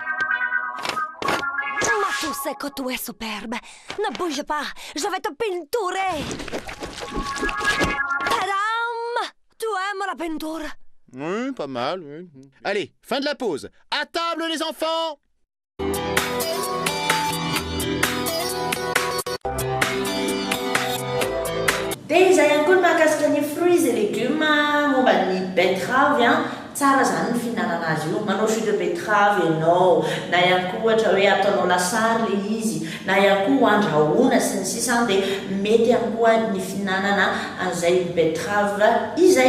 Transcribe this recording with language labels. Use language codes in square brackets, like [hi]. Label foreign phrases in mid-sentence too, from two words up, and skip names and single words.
[fr] Ma, tu sais que tu es superbe. Ne bouge pas, je vais te peinturer. Tadam! Tu aimes la peinture? Oui, pas mal, oui. Allez, fin de la pause. À table, les enfants! [mg] Dia izay ihany koa ny mahakasika ny [fr] fruits et légumes [mg] momba ny betterave tsara zany ny fihinanana azy io. Manao [fr] jus de betterave [mg] ianao, na ihany koa ohatra hoe ataonao lasary le izy, na ihany koa andrahoana sy ny sisa dia mety ihany koa ny fihinanana an'izay betterave izay.